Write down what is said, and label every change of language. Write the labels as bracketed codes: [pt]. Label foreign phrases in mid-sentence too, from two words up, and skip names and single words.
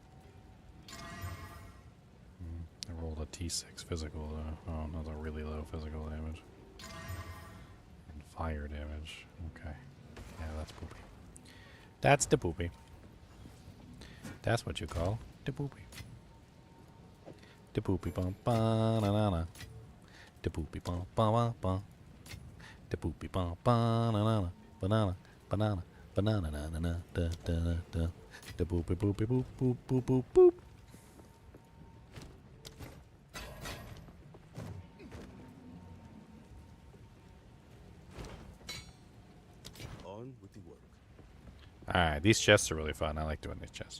[en] I rolled a T6 physical though. Oh, that's a really low physical damage. And fire damage. Okay. Yeah, that's poopy. That's the poopy. That's what you call the poopy. The poopy bum ba na na na. The poopy bum ba ba ba. The poopy bum ba na na na. Banana, banana, banana na na na da da da da. The poopy poopy boop boop boop boop boop. On with the work. Alright, these chests are really fun. I like doing these chests.